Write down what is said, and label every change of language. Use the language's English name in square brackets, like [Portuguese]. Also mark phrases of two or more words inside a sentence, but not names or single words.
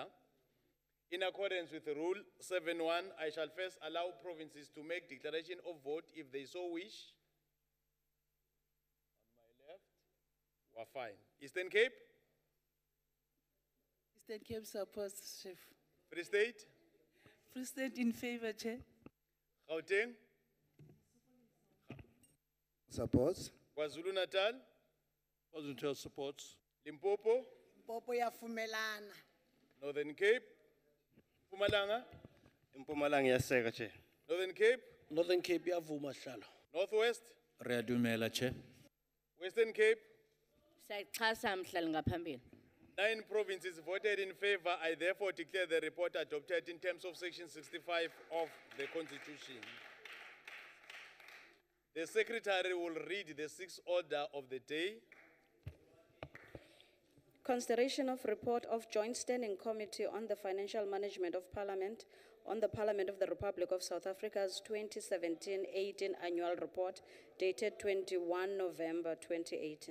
[English] In accordance with Rule 7.1, I shall first allow provinces to make declaration of vote if they so wish. On my left, we're fine. Eastern Cape? Eastern Cape supports, Chief. Free State? Free State in favor, Chair. Gauteng? Supports. KwaZulu Natal? KwaZulu supports. Limpopo? [Tsonga] Popo yafumelana. [English] Northern Cape? Mpumalanga? [Swati] Mpumalanga yaseka, Chair. [English] Northern Cape? [Zulu] Northern Cape iyavuma hlalo. [English] Northwest? [Tswana] Riyadumela, Chair. [English] Western Cape? [Xhosa] Sayixhasa mhlali ngaphambili. [English] 9 provinces voted in favor. I therefore declare the report adopted in terms of Section 65 of the Constitution. The Secretary will read the 6th order of the day. Consideration of report of Joint Standing Committee on the Financial Management of Parliament on the Parliament of the Republic of South Africa's 2017-18 annual report dated 21 November 2018.